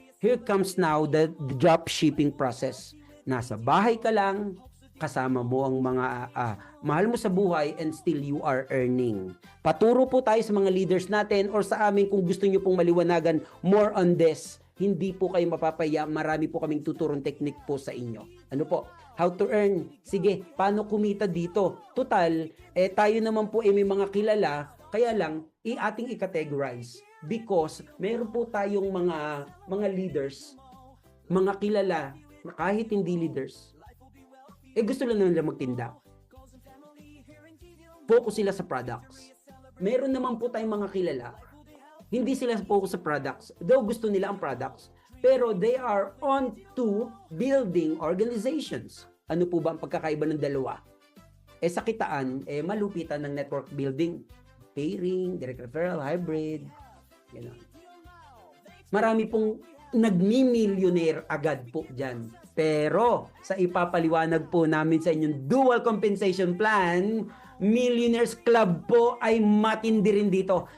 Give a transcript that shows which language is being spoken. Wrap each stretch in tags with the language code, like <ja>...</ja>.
<en>Here comes now the drop shipping process.</en> <tl>Nasa bahay ka lang, kasama mo ang mga mahal mo sa buhay,</tl> <en>and still you are earning.</en> <tl>Paturo po tayo sa mga leaders natin or sa amin kung gusto nyo pong maliwanagan</tl> <en>more on this.</en> <tl>Hindi po kayo mapapaya. Marami po kaming tuturong technique po sa inyo. Ano po?</tl> <en>How to earn.</en> <tl>Sige, paano kumita dito? Total, tayo naman po may mga kilala, kaya lang ating i-categorize. Because meron po tayong mga leaders, mga kilala, kahit hindi leaders, gusto lang nila magtinda. Focus sila sa products. Meron naman po tayong mga kilala, hindi sila focus sa products.</tl> <en>Though</en> <tl>gusto nila ang</tl> <en>products, pero they are on to building organizations.</en> <tl>Ano po ba ang pagkakaiba ng dalawa? Sa kitaan, malupitan ng</tl> <en>network building. Pairing, direct referral, hybrid. Ganon.</en> <tl>Marami pong nagmi-millionaire agad po dyan. Pero sa ipapaliwanag po namin sa inyong dual compensation plan, Millionaires Club po ay matindi rin dito.</tl>